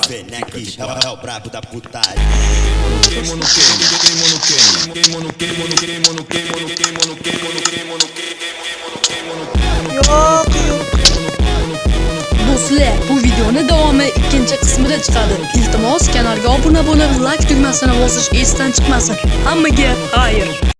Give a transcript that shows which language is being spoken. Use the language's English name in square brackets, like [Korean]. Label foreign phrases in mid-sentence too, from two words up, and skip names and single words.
[Portuguese] né? Aqui é o brabo da putaria. Queimo no queimo, queimo no queimo, queimo no queimo, no queimo no queimo, no queimo no queimo, no queimo no [Uzbek] Do'stlar, bu videoni davomi ikkinchi qismida chiqadi. Iltimos, kanalga obuna bo'lib, like tugmasini bosish esdan chiqmasin. Hammaga xayr.